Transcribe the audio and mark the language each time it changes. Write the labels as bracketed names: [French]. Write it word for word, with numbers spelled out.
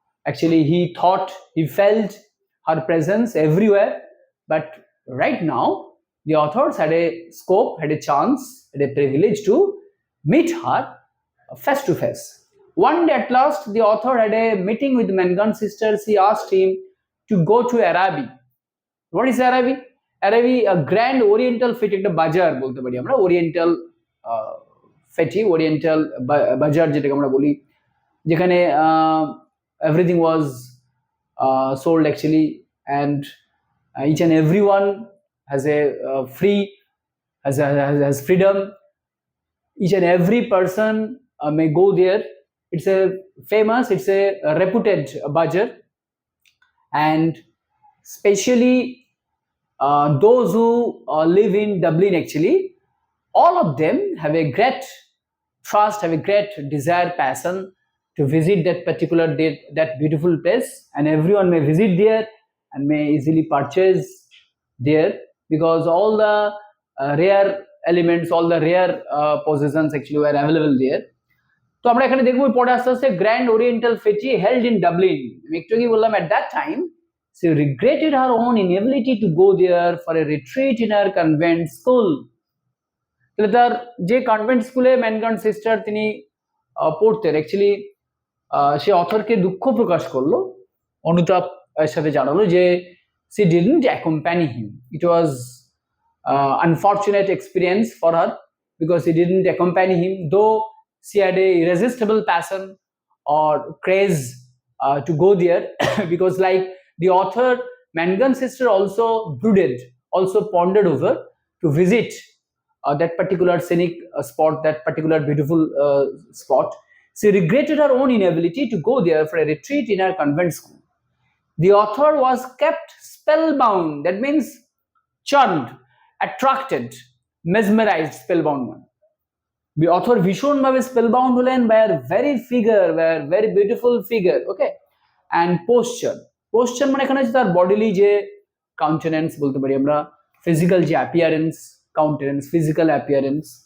[English] Actually, he thought, he felt her presence everywhere. But right now, the authors had a scope, had a chance, had a privilege to meet her face to face. One day at last, the author had a meeting with Mangan's sister. She asked him to go to Arabi. What is Arabi? Arabi, a grand oriental fete, [Bangla] একটা বাজার বলতে পারি আমরা, [English] oriental fete, oriental [Bangla] বা- বাজার যেটাকে আমরা বলি, যেখানে [English] Everything was sold actually and each and every one has a uh, free has, a, has, has freedom. Each and every person uh, may go there. It's a famous, it's a reputed bazaar, and especially uh, those who uh, live in Dublin, actually all of them have a great trust, have a great desire, passion to visit that particular that, that beautiful place, and everyone may visit there and may easily purchase there, because all the uh, rare elements, all the rare uh, possessions actually were available there. [Bangla] তো আমরা এখানে দেখবো পরে আস্তে আস্তে [English] grand oriental fete held in Dublin, [Bangla] আমি একটু কি বললাম, [English] At that time she regretted her own inability to go there for a retreat in her convent school. [Bangla] তাহলে তার যে কনভেন্ট স্কুলে ম্যানগান সিস্টার তিনি আহ, পড়তেন, অ্যাকচুয়ালি সে অথরকে দুঃখ প্রকাশ করলো, অনুতাপ এর সাথে জানালো যে [English] She didn't accompany him, it was unfortunate experience for her because she didn't accompany him, though she had a irresistible passion or craze uh, to go there because like the author, Mangan's sister also brooded, also pondered over to visit uh, that particular scenic uh, spot, that particular beautiful uh, spot. She regretted her own inability to go there for a retreat in her convent school. The author was kept spellbound, that means charmed, attracted, mesmerized, spellbound one. The author ভীষণভাবে spellbound হলেন by her very figure, by her very beautiful figure, okay, and posture. [Bangla] Posture মানে এখানে হচ্ছে তার bodily যে কাউন্টেনেন্স বলতে পারি আমরা, ফিজিক্যাল যে অ্যাপিয়ারেন্স, কাউন্টেনেন্স, ফিজিক্যাল অ্যাপিয়ারেন্স।